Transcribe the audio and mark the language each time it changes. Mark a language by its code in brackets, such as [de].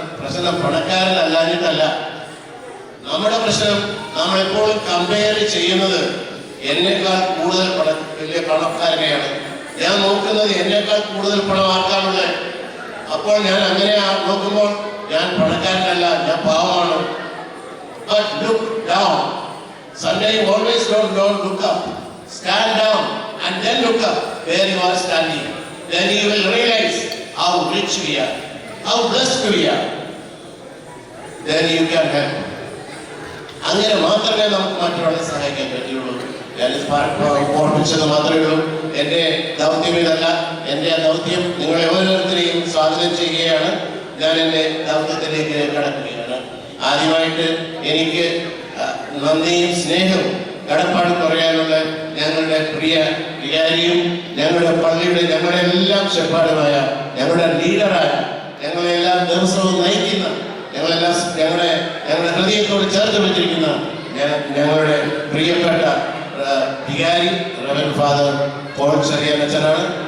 [ml] പ്രശ്നം പണക്കാരനല്ലാഞ്ഞിട്ടല്ല. നമ്മുടെ പ്രശ്നം നമ്മളെപ്പോഴും കമ്പയർ ചെയ്യുന്നത് എന്നേക്കാൾ കൂടുതൽ വലിയ പണക്കാരനെയാണ്. ഞാൻ നോക്കുന്നത് എന്നേക്കാൾ കൂടുതൽ പണം ആർക്കാണുള്ളത്. അപ്പോൾ ഞാൻ അങ്ങനെ നോക്കുമ്പോൾ ഞാൻ പണക്കാരനല്ല, ഞാൻ പാവമാണ്. [en] But look down. Sunday always don't look up. Stand down and then look up where you are standing. Then you will realize how rich we are, how blessed we are. Then you can help. [ml] അങ്ങനെ മാത്രമേ നമുക്ക് മറ്റുള്ളവരെ സഹായിക്കാൻ പറ്റുള്ളൂ. ഞാൻ ഓർമ്മിച്ചത് മാത്രമേ ഉള്ളൂ. എൻ്റെ ദൗത്യം ഇതല്ല. എൻ്റെ ദൗത്യം നിങ്ങളെ ഓരോരുത്തരെയും സ്വാഗതം ചെയ്യുകയാണ്. ഞാൻ എൻ്റെ ദൗത്യത്തിലേക്ക് കടക്കുകയാണ്. ആദ്യമായിട്ട് എനിക്ക് നന്ദിയും സ്നേഹവും കടപ്പാടും പറയാനുള്ള ഞങ്ങളുടെ പ്രിയ വികാരിയും ഞങ്ങളുടെ പള്ളിയുടെ ഞങ്ങളുടെ എല്ലാം ശെപ്പാടുമായ ഞങ്ങളുടെ ലീഡറായ ഞങ്ങളെല്ലാം ദിവസവും നയിക്കുന്ന ഞങ്ങളുടെ ഹൃദയത്തോട് ചേർത്ത് വെച്ചിരിക്കുന്ന ഞങ്ങളുടെ പ്രിയപ്പെട്ട വികാരി റവറൻഡ് ഫാദർ പോൾ ചെറിയാൻ അച്ഛനാണ്.